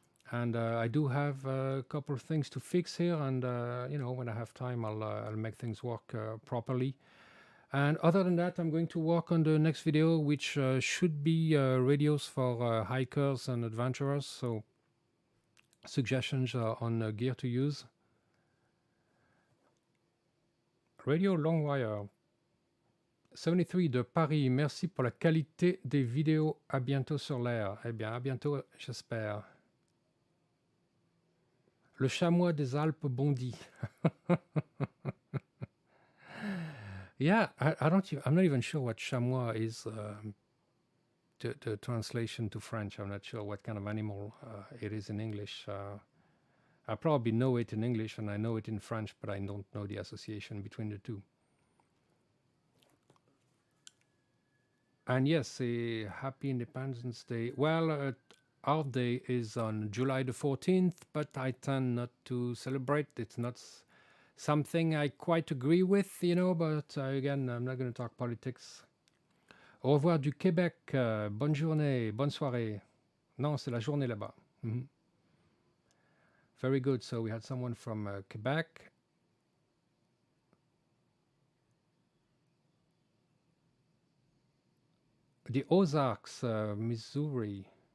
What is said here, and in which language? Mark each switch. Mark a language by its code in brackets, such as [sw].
[en] And I do have a couple of things to fix here. And, when I have time, I'll make things work properly. And other than that, I'm going to work on the next video, which should be radios for hikers and adventurers. So suggestions on gear to use. Radio long wire. [fr] 73 de Paris, merci pour la qualité des vidéos. À bientôt sur l'air. Eh bien, à bientôt, j'espère. Le chamois des Alpes bondit. [en] Yeah, I'm not even sure what chamois is. The translation to French. I'm not sure what kind of animal it is in English. I probably know it in English and I know it in French, but I don't know the association between the two. And yes, a happy Independence Day. Well, our day is on July the 14th, but I tend not to celebrate. It's not something I quite agree with, but again, I'm not going to talk politics. [fr] Au revoir du Québec. Bonne journée, bonne soirée. Non, c'est la journée là-bas. [en] Mm-hmm. Very good. So we had someone from Quebec. The Ozarks, Missouri.